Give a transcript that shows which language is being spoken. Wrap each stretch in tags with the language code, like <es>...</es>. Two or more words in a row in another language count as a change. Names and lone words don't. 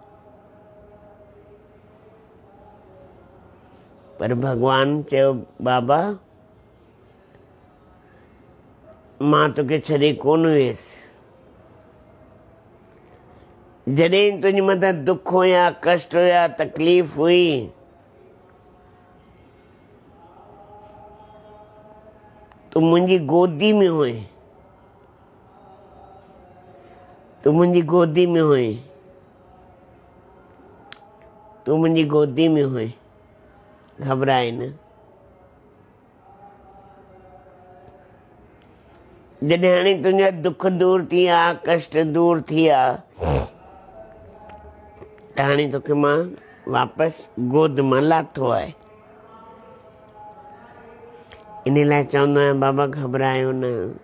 <sd>पर भगवान चयो, बाबा मां तोखे छॾे कोन वियुसि। जॾहिं तुंहिंजे मथां दुख हुया, कष्ट हुया, तकलीफ़ हुई, तूं मुंहिंजी गोदी में हुए, तूं मुंहिंजी गोदी में हुए, तूं मुंहिंजी गोदी में हुए। घबराए न। जॾहिं हाणे तुंहिंजा दुख दूर थी विया, कष्ट दूर थी विया, त हाणे तोखे मां वापसि गोद मां लाथो आहे। इन लाइ चवंदो आहियां, बाबा घबरायो न।</sd>